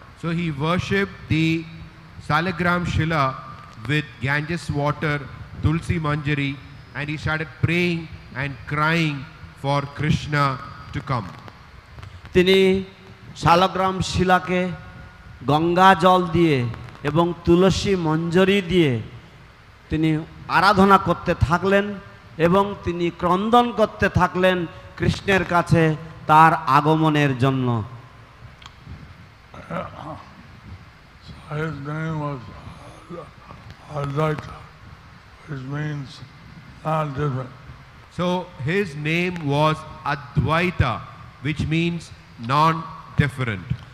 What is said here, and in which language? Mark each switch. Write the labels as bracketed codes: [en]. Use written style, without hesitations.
[en] So he worshipped the Salagram Shila with Ganges water, Tulsi Manjari, and he started praying and crying for Krishna to come. [bn] তিনি শালগ্রাম শিলাকে গঙ্গা জল দিয়ে এবং তুলসী মঞ্জরি দিয়ে তিনি আরাধনা করতে থাকলেন এবং তিনি ক্রন্দন করতে থাকলেন কৃষ্ণের কাছে তার আগমনের জন্য। [en] His name was Advaita, which means not different. So his name was Advaita, which means non-different.